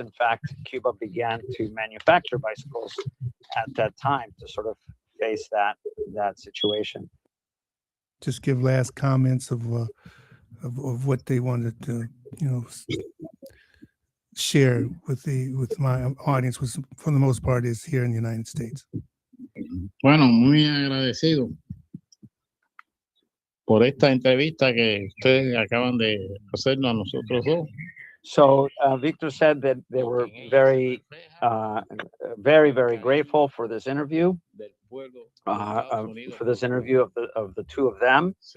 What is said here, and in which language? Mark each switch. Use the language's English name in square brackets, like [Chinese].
[English] In fact, Cuba began to manufacture bicycles at that time to sort of face that situation. Just give last comments of what they wanted to, share with my audience, which for the most part is here in the United States. [Spanish] Bueno, muy agradecido por esta entrevista que ustedes acaban de hacernos a nosotros dos. [English] So Victor said that they were very, very grateful for this interview, for this interview of the two of them.